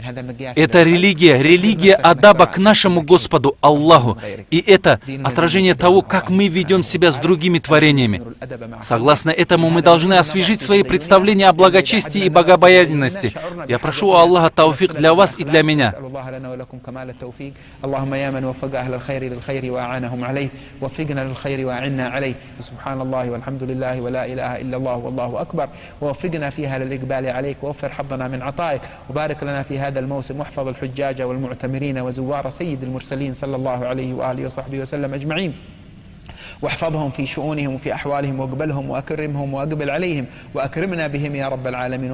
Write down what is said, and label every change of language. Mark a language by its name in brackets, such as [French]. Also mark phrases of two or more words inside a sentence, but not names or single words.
[Russian] Это религия адаба к нашему Господу Аллаху. И это отражение того, как мы ведем себя с другими творениями. Согласно этому, мы должны освежить свои представления о благочестии и богобоязненности. Я прошу у Аллаха тауфик для вас и для меня. [Arabic] ووفقنا فيها للإقبال عليك ووفر حظنا من عطائك وبارك لنا في هذا الموسم واحفظ الحجاج والمعتمرين وزوار سيد المرسلين صلى الله عليه وآله وصحبه وسلم أجمعين واحفظهم في شؤونهم وفي أحوالهم واقبلهم وأكرمهم وأقبل عليهم وأكرمنا بهم يا رب العالمين.